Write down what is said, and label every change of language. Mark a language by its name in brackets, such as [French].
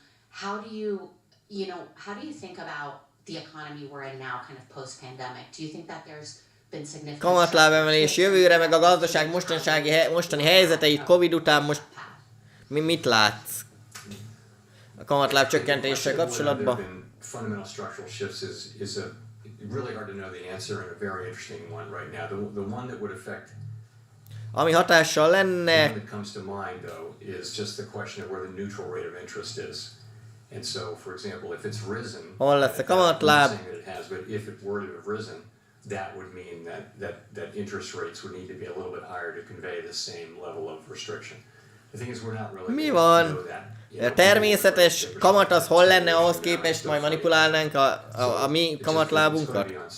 [English] How do you think about the economy we're in now, kind of post-pandemic? Do you think that there's been significant [Hungarian] kamatlábemelés jövőre, meg a gazdaság mostani helyzeteit Covid után most mit látsz a kamatláb csökkentéssel kapcsolatban? [English] Fundamental structural shifts is really hard to know the answer, and a very interesting one right now. The one that would affect. [Hungarian] Ami hatással lenne. [English] The one that comes to mind though is just the question of where the neutral rate of interest is. And so, for example, if it's risen, [Hungarian] hol lesz a kamatláb? [English] I'm not saying that it has, but if it were to have risen, that would mean that interest rates would need to be a little bit higher to convey the same level of restriction. The thing is, we're not really. [Hungarian] Mi van? A természetes kamat az hol lenne, ahhoz képest majd manipulálnánk a mi kamatlábunkat?